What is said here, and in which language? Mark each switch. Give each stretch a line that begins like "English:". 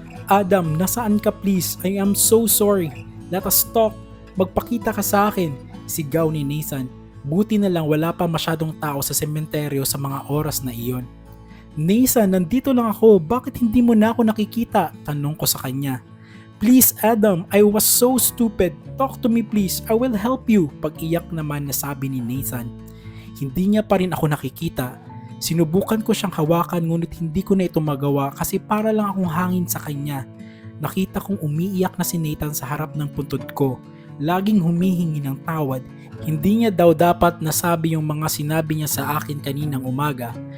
English: Adam,
Filipino: nasaan ka
English: please? I am so sorry. Let us talk.
Filipino: Magpakita ka sa akin. Sigaw ni Nathan. Buti na lang wala pa masyadong tao sa sementeryo sa mga oras na iyon. Nathan, nandito lang ako. Bakit hindi mo na ako nakikita? Tanong ko sa kanya.
English: Please Adam, I was so stupid. Talk to me please. I will help you.
Filipino: Pag-iyak naman na sabi ni Nathan. Hindi niya pa rin ako nakikita. Sinubukan ko siyang hawakan ngunit hindi ko na ito magawa kasi para lang akong hangin sa kanya. Nakita kong umiiyak na si Nathan sa harap ng puntod ko. Laging humihingi ng tawad. Hindi niya daw dapat nasabi yung mga sinabi niya sa akin kaninang umaga.